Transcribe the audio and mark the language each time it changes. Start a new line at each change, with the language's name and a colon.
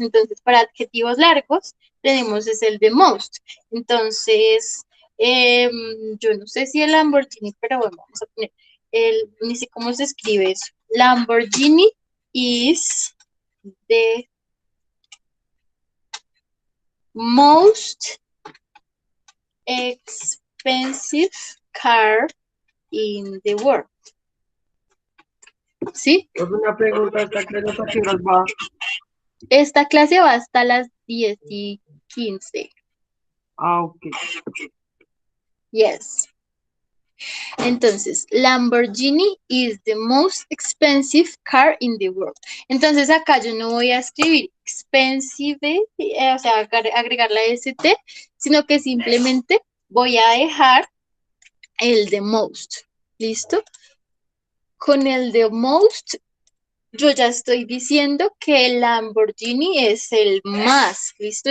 Spanish: Entonces, para adjetivos largos tenemos es el the most. Entonces, yo no sé si el Lamborghini, pero bueno, vamos a poner ni sé cómo se escribe eso.
English: Lamborghini is the most expensive car in the world.
Spanish: ¿Sí? Es una pregunta, ¿esta clase hasta qué horas va? Esta clase va hasta las 10:15. Ah, ok.
English: Yes.
Spanish: Entonces,
English: Lamborghini is the most expensive car in the world.
Spanish: Entonces, acá yo no voy a escribir expensive, o sea, agregar la ST, sino que simplemente voy a dejar el the most. ¿Listo? Con el the most, yo ya estoy diciendo que el Lamborghini es el más, ¿listo?